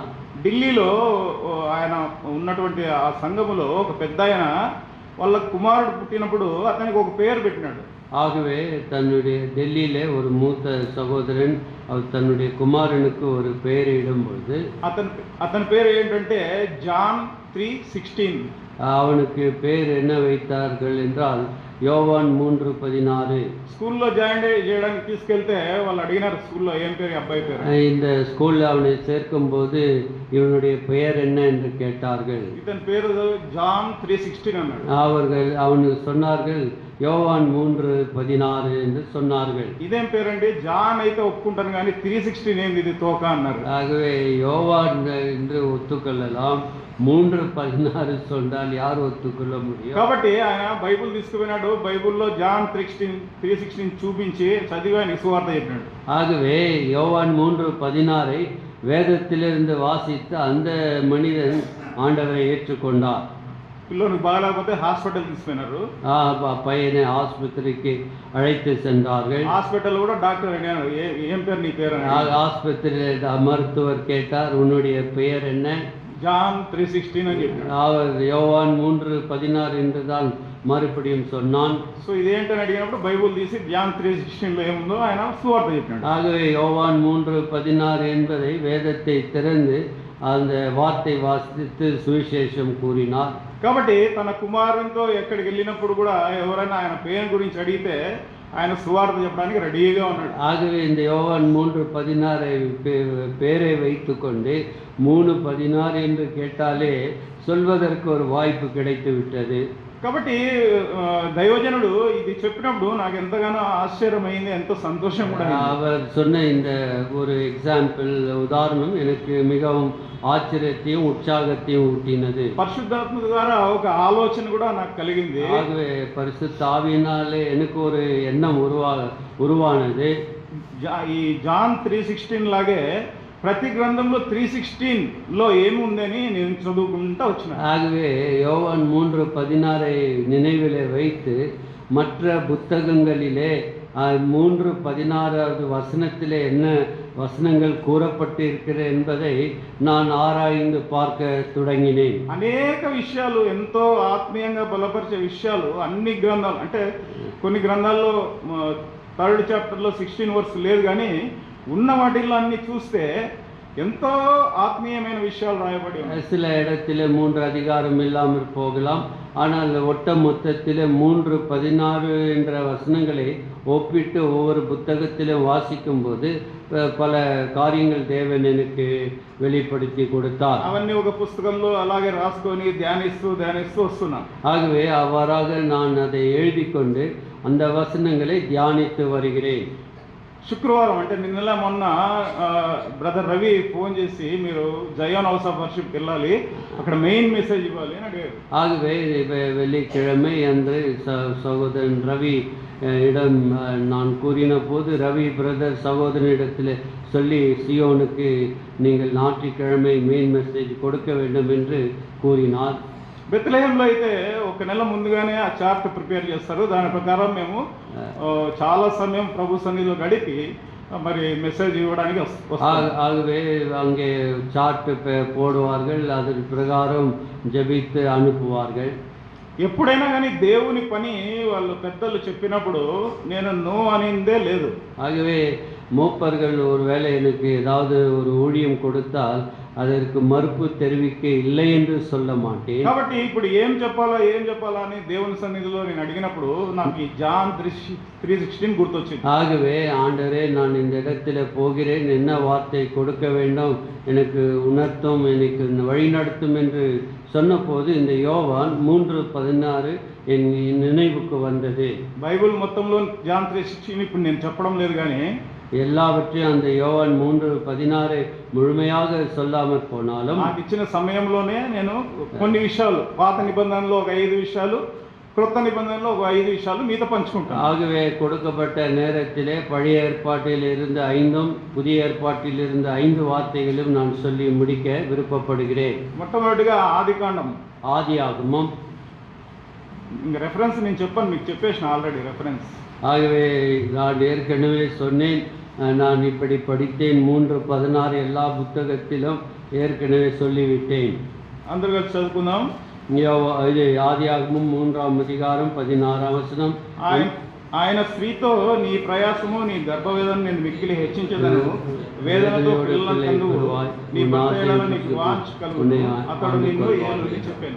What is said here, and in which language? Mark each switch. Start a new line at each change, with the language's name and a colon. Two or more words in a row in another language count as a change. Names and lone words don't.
Telugu: ఢిల్లీలో ఆయన ఉన్నటువంటి ఆ సంఘములో ఒక పెద్ద ఆయన వాళ్ళ కుమారుడు పుట్టినప్పుడు అతనికి ఒక పేరు పెట్టినాడు.
Tamil: ஆகவே தன்னுடைய டெல்லியிலே ஒரு மூத்த சகோதரன் அவர் தன்னுடைய குமாரனுக்கு ஒரு பெயரை இடும்பொழுது
Telugu: అతని పేరు ఏంటంటే జాన్ 3:16.
Tamil: அவனுக்கு பேர் என்ன வைத்தார்கள் என்றால் யோவான் 3:16.
Telugu: స్కూల్లో జాయిన్ చేయడానికి తీసుకెళ్తే వాళ్ళు అడిగినారు, స్కూల్లో ఏం పేరు అబ్బాయి పేరు.
Tamil: இந்த ஸ்கூலில் அவனை சேர்க்கும்போது இவனுடைய பெயர் என்ன என்று கேட்டார்கள்.
Telugu: ఇతని పేరు జాన్ 3:16 అన్నాడు.
Tamil: அவனுக்கு சொன்னார்கள் யோவான் 3:16 என்று சொன்னார்கள்.
Telugu: ఇదేం పేరండి, జాన్ అయితే ఒప్పుకుంటాను కానీ 3:16 ఏంది ఇది తోక అన్నారు.
Tamil: ஆகவே யோவான் என்று ஒத்துக்கொள்ளலாம், 3:16 சொன்னால் யார் ஒத்துக்கொள்ள முடியும்?
Telugu: కాబట్టి ఆయన బైబిల్ తీసుకుపోయినాడు. బైబిల్లో జాన్ 3:16 చూపించి చదివి ఆయన సువార్త చెప్పినాడు.
Tamil: ஆகவே யோவான் 3:16 வேதத்திலிருந்து வாசித்து அந்த மனிதன் ஆண்டவரை ஏற்றுக்கொண்டார்.
Telugu: పిల్లోనికి బాగాలేకపోతే హాస్పిటల్ తీసుకుపోయినారు.
Tamil: பையனை ஆஸ்பத்திரிக்கு அழைத்து சென்றார்கள்.
Telugu: హాస్పిటల్ కూడా డాక్టర్ అడిగారు, ఏం పేరు నీ పేరు.
Tamil: ஆஸ்பத்திரியில் மருத்துவர் கேட்டார், உன்னுடைய பெயர் என்ன?
Telugu: జాన్ 3:16 అని చెప్పాడు.
Tamil: அவர் யோவான் 3:16 என்று தான் மறுபடியும் சொன்னான்.
Telugu: సో ఇదేంటని అడిగినప్పుడు బైబుల్ తీసి జాన్ 3:16 ఏముందో ఆయన సువార్త చెప్పాడు.
Tamil: ஆகவே யோவான் 3:16 என்பதை வேதத்தை திறந்து அந்த வார்த்தை வாசித்து சுவிசேஷம் கூறினார்.
Telugu: కాబట్టి తన కుమారునితో ఎక్కడికి వెళ్ళినప్పుడు కూడా ఎవరైనా ఆయన పేరు గురించి అడిగితే ఆయన సువార్త చెప్పడానికి రెడీగా ఉన్నాడు.
Tamil: ஆகவே இந்த யோவான் 3:16 பேரை வைத்துக்கொண்டு 3:16 என்று கேட்டாலே சொல்வதற்கு ஒரு வாய்ப்பு கிடைத்து விட்டது.
Telugu: కాబట్టి దైవజనుడు ఇది చెప్పినప్పుడు నాకు ఎంతగానో ఆశ్చర్యమైంది, ఎంతో సంతోషం కూడా.
Tamil: அவர் சொன்ன இந்த ஒரு எக்ஸாம்பிள் உதாரணம் எனக்கு மிகவும் ஆச்சரியத்தையும் உற்சாகத்தையும் ஊட்டினது.
Telugu: పరిశుద్ధాత్మ ద్వారా ఒక ఆలోచన కూడా నాకు కలిగింది.
Tamil: ஆகவே பரிசுத்த ஆவியினாலே எனக்கு ஒரு எண்ணம் உருவானது.
Telugu: ఈ జాన్ 3:16 లాగే ప్రతి గ్రంథంలో 3:16లో ఏముందని నేను చదువుకుంటా వచ్చిన.
Tamil: ஆகவே யோவான் 3:16 நினைவிலே வைத்து மற்ற புத்தகங்களிலே 3:16 வசனத்திலே என்ன வசனங்கள் கூறப்பட்டு இருக்கிற என்பதை நான் ஆராய்ந்து பார்க்க தொடங்கினேன்.
Telugu: అనేక విషయాలు ఎంతో ఆత్మీయంగా బలపరిచే విషయాలు అన్ని గ్రంథాలు, అంటే కొన్ని గ్రంథాల్లో 3rd చాప్టర్లో 16 వర్స్ లేదు, కానీ ఉన్న వాటిల్లో అన్ని చూస్తే ఎంతో ఆత్మీయమైన విషయాలు రాయబడి ఉన్నాయి.
Tamil: சில இடத்திலே 3 அதிகாரம் இல்லாமல் போகலாம், ஆனால் ஒட்ட மொத்தத்திலே 3:16 என்ற வசனங்களை ஒப்பிட்டு ஒவ்வொரு புத்தகத்திலும் வாசிக்கும் போது பல காரியங்கள் தேவன் எனக்கு வெளிப்படுத்தி கொடுத்தார்.
Telugu: అవన్నీ ఒక పుస్తకంలో అలాగే రాసుకొని ధ్యానిస్తూ వస్తున్నా.
Tamil: ஆகவே அவ்வாறாக நான் அதை எழுதி கொண்டு அந்த வசனங்களை தியானித்து வருகிறேன்.
Telugu: శుక్రవారం అంటే నిన్నలా మొన్న బ్రదర్ రవి ఫోన్ చేసి మీరు జయోన్ హౌస్ ఆఫ్ వర్షిప్కి వెళ్ళాలి, అక్కడ
English: main message
Telugu: ఇవ్వాలి అని అడిగారు.
Tamil: ஆகவே வெள்ளிக்கிழமை அன்று சகோதரன் ரவி இடம் நான் கூறின போது ரவி பிரதர் சகோதரனிடத்தில் சொல்லி சியோனுக்கு நீங்கள் ஞாயிற்றுக்கிழமை
English: main message
Tamil: கொடுக்க வேண்டும் என்று கூறினார்.
Telugu: బెత్లెహేంలో అయితే ఒక నెల ముందుగానే ఆ
English: chart prepare
Telugu: చేస్తారు. దాని ప్రకారం మేము చాలా సమయం ప్రభు సన్నిధిలో గడిపి మరి మెసేజ్ ఇవ్వడానికి వస్తాం.
Tamil: ஆகவே அங்கே சார்ட் போடுவார்கள், அதன் பிரகாரம் ஜெபித்து அனுப்புவார்கள்.
Telugu: ఎప్పుడైనా కానీ దేవుని పని వాళ్ళు పెద్దలు చెప్పినప్పుడు నేను నో అనిందే లేదు.
Tamil: ஆகவே மூப்பர்கள் ஒருவேளை எனக்கு ஏதாவது ஒரு ஊழியம் கொடுத்தால் அதற்கு மறுப்பு தெரிவிக்க இல்லை என்று சொல்ல மாட்டேன்.
Telugu: కాబట్టి ఇప్పుడు ఏం చెప్పాలా అని దేవుని సన్నిధిలో నేను అడిగినప్పుడు నాకు ఈ జాన్ 3:16 గుర్తొచ్చింది.
Tamil: ஆகவே ஆண்டவரே, நான் இந்த இடத்துல போகிறேன், என்ன வார்த்தை கொடுக்க வேண்டும், எனக்கு உணர்த்தும், எனக்கு வழிநடத்தும் என்று சொன்னபோது இந்த யோவான் 3:16 என் நினைவுக்கு வந்தது.
Telugu: బైబిల్ మొత్తంలో జాన్ 3:16 ఇప్పుడు నేను చెప్పడం లేదు, కానీ
Tamil: எல்லாவற்றையும் அந்த யோவான் 3:16 முழுமையாக சொல்லாமல் போனாலும்
Telugu: నాకు ఇచ్చిన సమయంలోనే నేను కొన్ని విషయాలు, పాత నిబంధనలో ఒక 5 విషయాలు, క్రొత్త నిబంధనలో ఒక 5 విషయాలు మీతో పంచుకుంటాను.
Tamil: ஆகவே கொடுக்கப்பட்ட நேரத்திலே பழைய ஏற்பாட்டில் இருந்த 5ம் புதிய ஏற்பாட்டில் இருந்த 5 வார்த்தைகளும் நான் சொல்லி முடிக்க விருப்பப்படுகிறேன்.
Telugu: మొట్టమొదటిగా ఆదికాండం,
Tamil: ஆதியாகமம்.
Telugu: ఇంకా రెఫరెన్స్ నేను చెప్పాను, మీకు చెప్పేసిన
English: already reference.
Tamil: ஆகவே நான் ஏற்கனவே சொன்னேன், நான் இப்படி படித்தேன், 3:16 எல்லா புத்தகத்திலும் ஏற்கனவே சொல்லிவிட்டேன்.
Telugu: అందరూ కలిసి చదువుకుందాం.
Tamil: இது ஆதியாகமம் 3ஆம் அதிகாரம் 16ஆம் வசனம்.
Telugu: ఆయన స్త్రీతో నీ ప్రయాసము నీ గర్భవేదన నేను మిక్కిలి హెచ్చించదను, వేదనతో పిల్లలను కందువు, నీ భర్త నీకు వాంఛ కలుగును, అతడు నిన్ను ఏలుని చెప్పాను.